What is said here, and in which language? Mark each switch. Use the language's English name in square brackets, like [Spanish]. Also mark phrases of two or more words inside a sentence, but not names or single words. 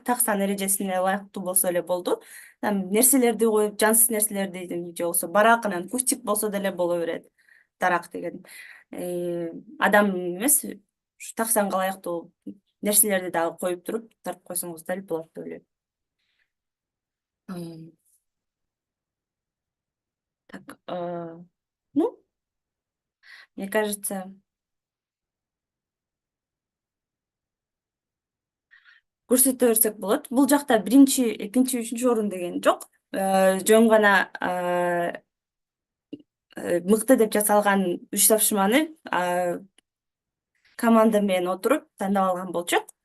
[Kyrgyz] Так сан эрежесине ылайыктуу болсо эле болду. Там нерселерди коюп, жансыз нерселерди же болбосо барак анан кустик болсо деле боло берет. Дарак деген адам эмес, ушу так санга ылайыктуу нерселерди дагы коюп туруп тартып койсоңуз деле болот деп ойлойм. [Russian] Так, ну, мне кажется, [Kyrgyz] көрсөтө берсек болот. Бул жакта биринчи, экинчи, үчүнчү орун деген жок. Жөн гана мыкты деп жасалган 3 тапшырманы команда менен отуруп тандап алган болчук.